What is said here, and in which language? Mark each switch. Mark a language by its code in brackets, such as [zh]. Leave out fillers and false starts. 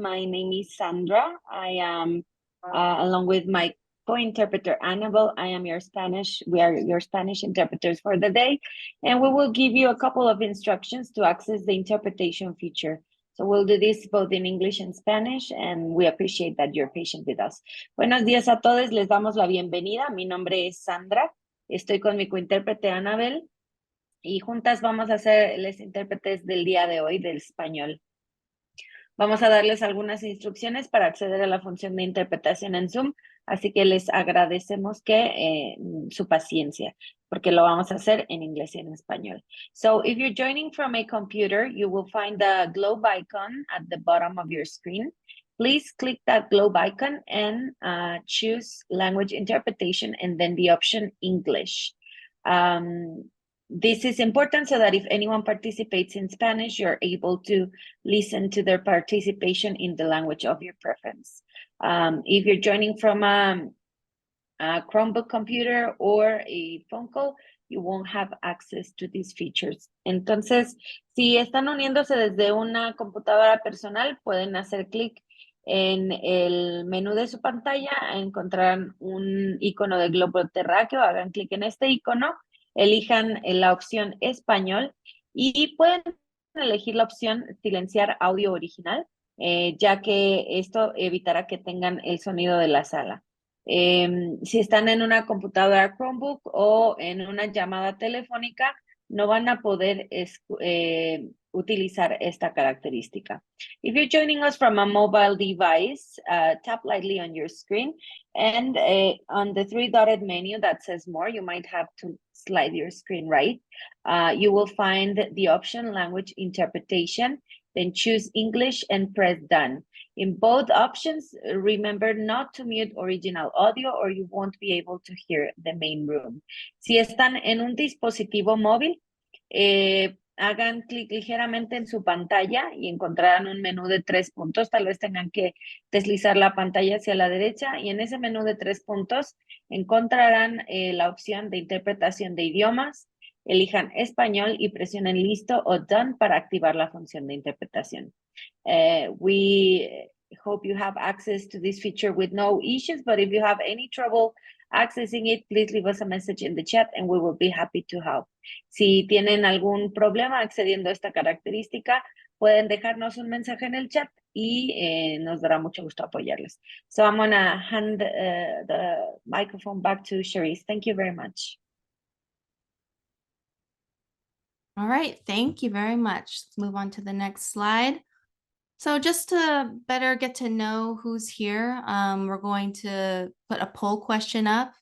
[en] My name is Sandra. I am, along with my co-interpreter Annabelle, I am your Spanish. We are your Spanish interpreters for the day, and we will give you a couple of instructions to access the interpretation feature. So we'll do this both in English and Spanish, and we appreciate that you're patient with us. [es] Buenos días a todos, les damos la bienvenida. Mi nombre es Sandra. Estoy con mi co-intérprete Annabelle. Y juntas vamos a ser los intérpretes del día de hoy del español. Vamos a darles algunas instrucciones para acceder a la función de interpretación en Zoom, así que les agradecemos que su paciencia, porque lo vamos a hacer en inglés y en español. [en] So if you're joining from a computer, you will find the globe icon at the bottom of your screen. Please click that globe icon and choose language interpretation and then the option English. This is important so that if anyone participates in Spanish, you're able to listen to their participation in the language of your preference. If you're joining from a Chromebook computer or a phone call, you won't have access to these features. [es] Entonces, si están uniéndose desde una computadora personal, pueden hacer clic en el menú de su pantalla, encontrarán un icono de globo terráqueo, hagan clic en este icono, elijan la opción español y pueden elegir la opción silenciar audio original, ya que esto evitará que tengan el sonido de la sala. Si están en una computadora Chromebook o en una llamada telefónica, no van a poder utilizar esta característica. [en] If you're joining us from a mobile device, tap lightly on your screen and on the three-dotted menu that says more, you might have to slide your screen right. You will find the option language interpretation, then choose English and press done. In both options, remember not to mute original audio or you won't be able to hear the main room. [es] Si están en un dispositivo móvil, hagan clic ligeramente en su pantalla y encontrarán un menú de 3 puntos. Tal vez tengan que deslizar la pantalla hacia la derecha y en ese menú de 3 puntos encontrarán la opción de interpretación de idiomas. Elijan español y presionen listo o done para activar la función de interpretación. [en] We hope you have access to this feature with no issues, but if you have any trouble accessing it, please leave us a message in the chat and we will be happy to help. [es] Si tienen algún problema accediendo a esta característica, pueden dejarnos un mensaje en el chat y nos dará mucho gusto apoyarles. [en] So I'm going to hand the microphone back to Charisse. Thank you very much. All right, thank you very much. Let's move on to the next slide. So just to better get to know who's here, we're going to put a poll question up.